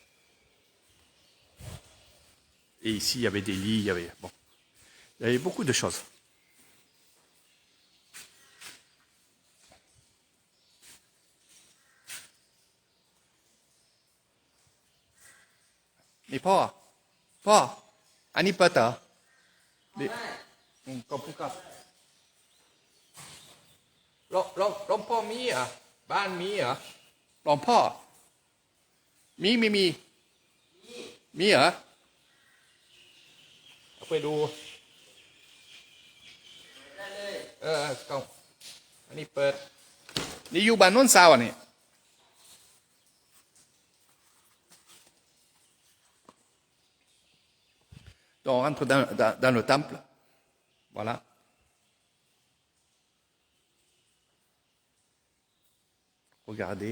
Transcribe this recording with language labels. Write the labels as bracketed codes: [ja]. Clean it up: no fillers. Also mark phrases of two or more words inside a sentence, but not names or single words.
[fr] Et ici il y avait des lits, il y avait beaucoup de choses. Mais pas, [th] อันนี้เปิดเหรอขอบคุณครับหลวงพ่อมีอ่ะบ้านมีเหรอหลวงพ่อมีไม่มีมีเหรอ เอาไปดูก็อันนี้เปิดนี่อยู่บ้านโน้นซาวอ่ะนี่ [fr] Donc on rentre dans le temple. Voilà. Regardez.